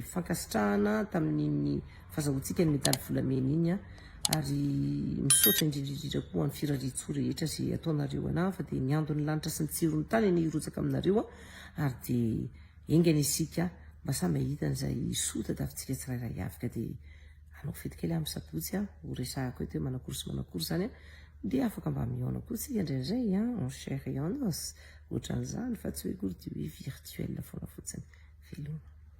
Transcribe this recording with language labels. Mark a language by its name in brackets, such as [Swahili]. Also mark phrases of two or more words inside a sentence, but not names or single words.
[Malagasy] fankasitrahana tamin'iny fahazahoantsika ny medaly volamena iny ary misaotra indrindrindrindra koa amin'ny firariatso rehetra zay ataonareo anahy fa de niandony lanitra sy ny tsirony tany ny irotsaka aminareo ary de engany isika mba samy hitan'izay sota tafitsika tsirairay avy ka de anao fety kely amin'ny sabotsy ho resahako eto hoe manakory zany de afaka mba miaona koa tsika indraindray [French] en chair et en os [Malagasy] ohatran'izany fa tsy hoe kory de hoe virtuel foana fotsiny veloma